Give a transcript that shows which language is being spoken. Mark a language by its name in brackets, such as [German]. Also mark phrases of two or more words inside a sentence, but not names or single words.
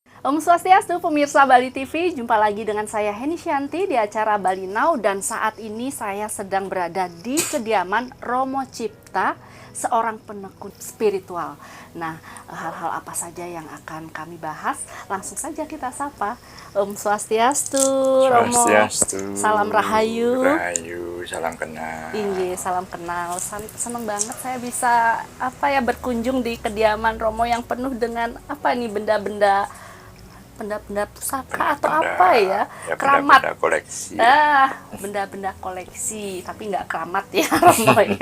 [Balinese] Om Swastiastu, [Indonesian] pemirsa Bali TV, jumpa lagi dengan saya Heni Shanti di acara Bali Now, dan saat ini saya sedang berada di kediaman Romo Cipta, seorang penekun spiritual. Nah, hal-hal apa saja yang akan kami bahas? Langsung saja kita sapa. [Balinese] Om Swastiastu, [Indonesian] Romo. Swastiastu. Salam Rahayu. Rahayu, salam kenal. Iya, salam kenal. Seneng banget saya bisa berkunjung di kediaman Romo yang penuh dengan benda-benda pusaka atau apa ya? Keramat. Benda koleksi. Benda-benda koleksi, tapi nggak keramat ya Romo ya.